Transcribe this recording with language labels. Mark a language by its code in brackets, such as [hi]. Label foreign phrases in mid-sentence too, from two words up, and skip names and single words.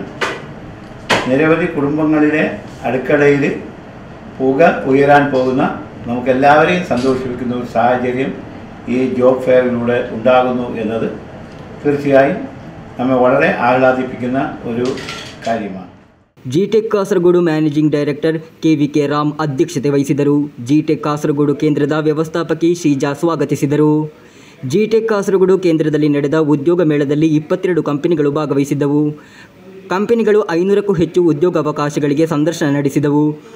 [ml] നിരവധി കുടുംബങ്ങളിലെ അടുക്കളയിൽ പുക ഉയരാൻ പോകുന്ന, നമുക്കെല്ലാവരെയും സന്തോഷിപ്പിക്കുന്ന ഒരു സാഹചര്യം ഈ [en] job fair-ലൂടെ [ml] ഉണ്ടാകുന്നു എന്നത് തീർച്ചയായും നമ്മെ വളരെ ആഹ്ലാദിപ്പിക്കുന്ന ഒരു കാര്യമാണ്. [kn] ಜಿಟೆಕ್ ಕಾಸರಗೋಡು [en] managing director [kn] KVK ರಾಮ್ ಅಧ್ಯಕ್ಷತೆ ವಹಿಸಿದರು. ಜಿಟೆಕ್ ಕಾಸರಗೋಡು ಕೇಂದ್ರದ ವ್ಯವಸ್ಥಾಪಕಿ ಶ್ರೀಜಾ ಸ್ವಾಗತಿಸಿದರು. ಜಿಟೆಕ್ ಕಾಸರಗೋಡು ಕೇಂದ್ರದಲ್ಲಿ ನಡೆದ ಉದ್ಯೋಗ ಮೇಳದಲ್ಲಿ 22 ಕಂಪನಿಗಳು ಭಾಗವಹಿಸಿದ್ದವು. ಕಂಪನಿಗಳು 500ಕ್ಕೂ ಹೆಚ್ಚು ಉದ್ಯೋಗಾವಕಾಶಗಳಿಗೆ ಸಂದರ್ಶನ ನಡೆಸಿದವು.